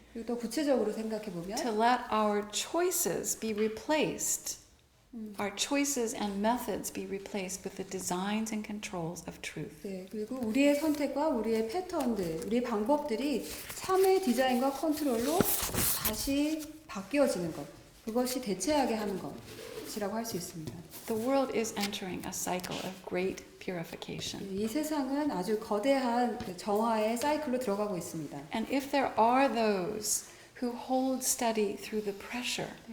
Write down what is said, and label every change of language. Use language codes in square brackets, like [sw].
[ko] 그리고 또 구체적으로 생각해 보면, [en] to let our choices be replaced, our choices and methods be replaced with the designs and controls of truth. [ko] 네, 그리고 우리의 선택과 우리의 패턴들, 우리의 방법들이 참의 디자인과 컨트롤로 다시 바뀌어지는 것, 그것이 대체하게 하는 것이라고 할 수 있습니다. [en] The world is entering a cycle of great purification. [ko] 이 세상은 아주 거대한 정화의 사이클로 들어가고 있습니다. [en] And if there are those who hold steady through the pressure,